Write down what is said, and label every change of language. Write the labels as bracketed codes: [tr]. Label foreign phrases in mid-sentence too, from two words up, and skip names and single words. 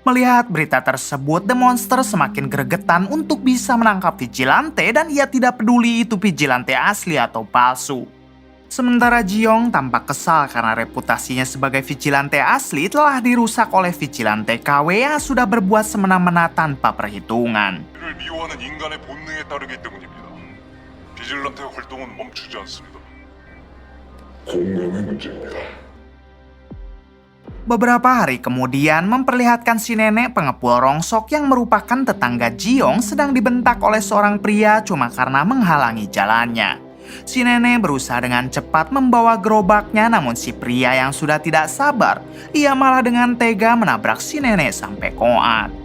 [id] Melihat berita tersebut, The Monster semakin gregetan untuk bisa menangkap vigilante dan ia tidak peduli itu vigilante asli atau palsu. Sementara Ji-young tampak kesal karena reputasinya sebagai vigilante asli telah dirusak oleh vigilante KW yang sudah berbuat semena-mena tanpa perhitungan. [ko] 이를 미워하는 인간의 본능에 따르기 때문입니다. 비질란테 활동은 멈추지 않습니다. 공감의 문제입니다. [id] Beberapa hari kemudian memperlihatkan si nenek pengepul rongsok yang merupakan tetangga Ji-young sedang dibentak oleh seorang pria cuma karena menghalangi jalannya. Si nenek berusaha dengan cepat membawa gerobaknya, namun si pria yang sudah tidak sabar, ia malah dengan tega menabrak si nenek sampai koat.